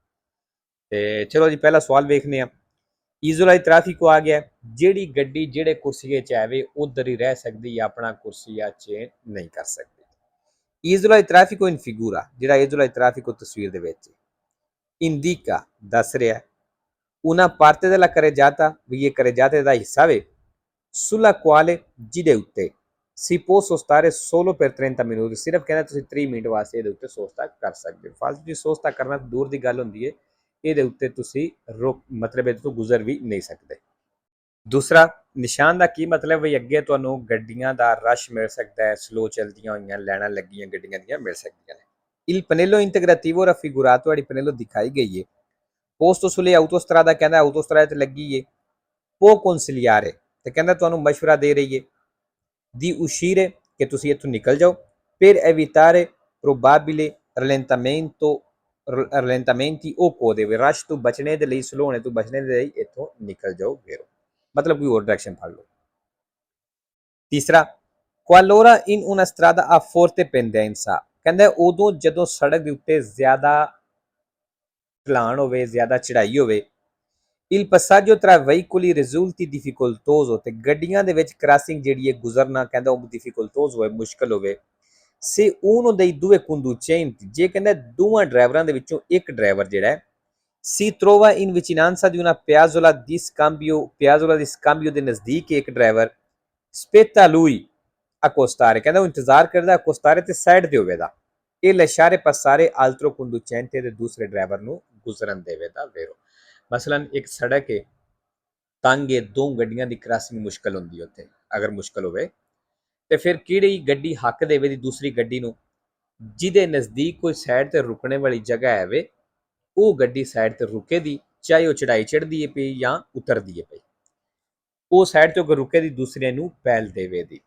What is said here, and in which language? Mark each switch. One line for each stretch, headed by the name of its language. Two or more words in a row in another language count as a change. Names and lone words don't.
Punjabi: ਤੇ ਚਲੋ ਜੀ, ਪਹਿਲਾ ਸਵਾਲ ਵੇਖਨੇ ਆ।
Italian: isola traffico
Punjabi: ਆ ਗਿਆ। ਜਿਹੜੀ ਗੱਡੀ ਜਿਹੜੇ ਕੁਰਸੀਏ 'ਚ ਆਵੇ ਉਧਰ ਹੀ ਰਹਿ ਸਕਦੀ ਹੈ, ਆਪਣਾ ਕੁਰਸੀਆ ਚੇਂਜ ਨਹੀਂ ਕਰ ਸਕਦੀ।
Italian: isola traffico in figura,
Punjabi: ਜਿਹੜਾ
Italian: isola traffico
Punjabi: ਤਸਵੀਰ ਦੇ ਵਿੱਚ ਇੰਡੀਕਾ ਦੱਸ ਰਿਹਾ
Italian: una parte della carreggiata,
Punjabi: ਵੀ ਇਹ carreggiata ਦਾ ਹਿੱਸਾ ਵੇ,
Italian: sulla quale
Punjabi: ਜਿਹਦੇ ਉੱਤੇ
Italian: si può sostare solo per 30 minuti,
Punjabi: ਸਿਰਫ ਕਹਿੰਦਾ ਤੁਸੀਂ 30 ਮਿੰਟ ਵਾਸਤੇ ਇਹਦੇ ਉੱਤੇ ਸੋਸਤਾ ਕਰ ਸਕਦੇ ਹੋ। ਫਾਲਤੂ ਦੀ ਸੋਸਤਾ ਕਰਨਾ ਦੂਰ ਦੀ ਗੱਲ ਹੁੰਦੀ ਹੈ, ਇਹਦੇ ਉੱਤੇ ਤੁਸੀਂ ਮਤਲਬ ਇਹਦੇ ਤੋਂ ਗੁਜ਼ਰ ਵੀ ਨਹੀਂ ਸਕਦੇ। ਦੂਸਰਾ ਨਿਸ਼ਾਨ ਦਾ ਕੀ ਮਤਲਬ ਵੀ ਅੱਗੇ ਤੁਹਾਨੂੰ ਗੱਡੀਆਂ ਦਾ ਰਸ਼ ਮਿਲ ਸਕਦਾ ਹੈ, ਸਲੋ ਚਲਦੀਆਂ ਹੋਈਆਂ ਲਾਈਨਾਂ ਲੱਗੀਆਂ ਗੱਡੀਆਂ ਦੀਆਂ ਮਿਲ ਸਕਦੀਆਂ ਨੇ।
Italian: Il pannello integrativo raffigurato,
Punjabi: ਜਿਹੜੀ ਪਨੇਲੋ ਦਿਖਾਈ ਗਈ ਹੈ,
Italian: posto sulle autostrada,
Punjabi: ਕਹਿੰਦਾ ਆਟੋਸਟਰਾਦਾ ਤੇ ਲੱਗੀ ਏ।
Italian: può consigliare,
Punjabi: ਤੇ ਕਹਿੰਦਾ ਤੁਹਾਨੂੰ ਮਸ਼ਵਰਾ ਦੇ ਰਹੀ ਏ
Italian: di uscire,
Punjabi: ਕਿ ਤੁਸੀਂ ਇੱਥੋਂ ਨਿਕਲ ਜਾਓ,
Italian: per evitare probabile rallentamenti o code,
Punjabi: ਵੀ ਰਸ਼ ਤੋਂ ਬਚਣੇ ਦੇ ਲਈ, ਸਲੋ ਹੋਣੇ ਤੋਂ ਬਚਣੇ ਦੇ ਲਈ ਇੱਥੋਂ ਨਿਕਲ ਜਾਓ ਫੇਰੋ, ਮਤਲਬ ਕੋਈ ਹੋਰ ਡਾਇਰੈਕਸ਼ਨ ਫੜ ਲਓ। ਤੀਸਰਾ,
Italian: qualora in una strada a forte pendenza,
Punjabi: ਕਹਿੰਦਾ ਉਦੋਂ ਜਦੋਂ ਸੜਕ ਦੇ ਉੱਤੇ ਜ਼ਿਆਦਾ ਢਲਾਣ ਹੋਵੇ, ਜ਼ਿਆਦਾ ਚੜਾਈ ਹੋਵੇ।
Italian: il passaggio tra veicoli risulti difficoltoso,
Punjabi: ਤੇ ਗੱਡੀਆਂ ਦੇ ਵਿੱਚ ਕ੍ਰਾਸਿੰਗ ਜਿਹੜੀ ਹੈ ਗੁਜ਼ਰਨਾ ਕਹਿੰਦਾ ਉਹ difficoltoso ਹੋਵੇ, ਮੁਸ਼ਕਲ ਹੋਵੇ।
Italian: se uno dei due conducenti,
Punjabi: ਜੇ ਕਹਿੰਦਾ ਦੋਵਾਂ ਡਰਾਈਵਰਾਂ ਦੇ ਵਿੱਚੋਂ ਇੱਕ ਡਰਾਈਵਰ ਜਿਹੜਾ ਹੈ
Italian: si trova in vicinanza di una piazzola di scambio
Punjabi: ਦੇ ਨਜ਼ਦੀਕ ਇੱਕ ਡਰਾਈਵਰ
Italian: spetta lui accostare,
Punjabi: ਕਹਿੰਦਾ ਉਹ ਇੰਤਜ਼ਾਰ ਕਰਦਾ accostare ਤੇ ਸਾਈਡ ਤੇ ਹੋਵੇਗਾ।
Italian: ਇਹ lasciare passare altro conducente,
Punjabi: ਦੇ ਦੂਸਰੇ ਡਰਾਈਵਰ ਨੂੰ ਗੁਜ਼ਰਨ ਦੇਵੇਗਾ ਵੇਰੋ। ਮਸਲਨ ਇੱਕ ਸੜਕ ਹੈ, ਤੰਗ ਹੈ, ਦੋ ਗੱਡੀਆਂ ਦੀ ਕ੍ਰਾਸਿੰਗ ਮੁਸ਼ਕਲ ਹੁੰਦੀ ਹੈ ਉੱਥੇ। ਅਗਰ ਮੁਸ਼ਕਲ ਹੋਵੇ ਤੇ ਫਿਰ ਕਿਹੜੀ ਗੱਡੀ ਹੱਕ ਦੇਵੇ ਦੀ ਦੂਸਰੀ ਗੱਡੀ ਨੂੰ, ਜਿਹਦੇ ਨਜ਼ਦੀਕ ਕੋਈ ਸਾਈਡ ਤੇ ਰੁਕਣੇ ਵਾਲੀ ਜਗ੍ਹਾ ਹੈਵੇ, ਉਹ ਗੱਡੀ ਸਾਈਡ ਤੇ ਰੁਕੇ ਦੀ, ਚਾਹੇ ਉਹ ਚੜਾਈ ਚੜ੍ਹਦੀ ਹੈ ਪਈ ਜਾਂ ਉਤਰਦੀ ਹੈ ਪਈ, ਉਹ ਸਾਈਡ ਤੋਂ ਰੁਕੇ ਦੀ ਦੂਸਰੇ ਨੂੰ ਪਹਿਲ ਦੇਵੇ ਦੀ।